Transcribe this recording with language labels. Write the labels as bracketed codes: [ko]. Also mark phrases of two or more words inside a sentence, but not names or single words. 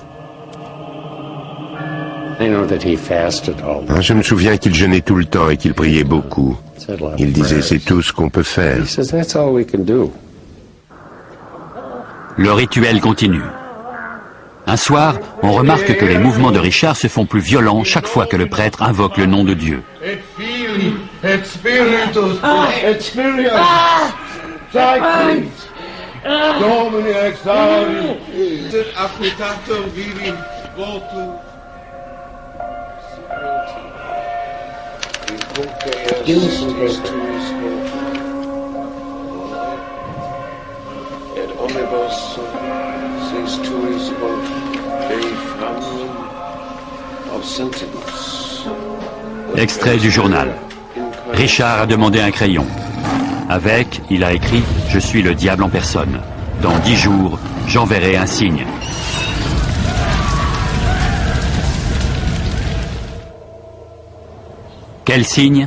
[fr] Je me souviens qu'il jeûnait tout le temps et qu'il priait beaucoup. Il disait, c'est tout ce qu'on peut faire. Le rituel continue. Un soir, on remarque que les mouvements de Richard se font plus violents chaque fois que le prêtre invoque le nom de Dieu. [la] Et Fili, et Spiritus, et Spiritus, Sacri, Domini exaudi, sit appetatum viri votum. Et omnibus sis tuis hoc Dei famulum obsentibus. [fr] Extrait du journal. Richard a demandé un crayon. Avec, il a écrit « Je suis le diable en personne. Dans 10 jours, j'enverrai un signe. » Quel signe?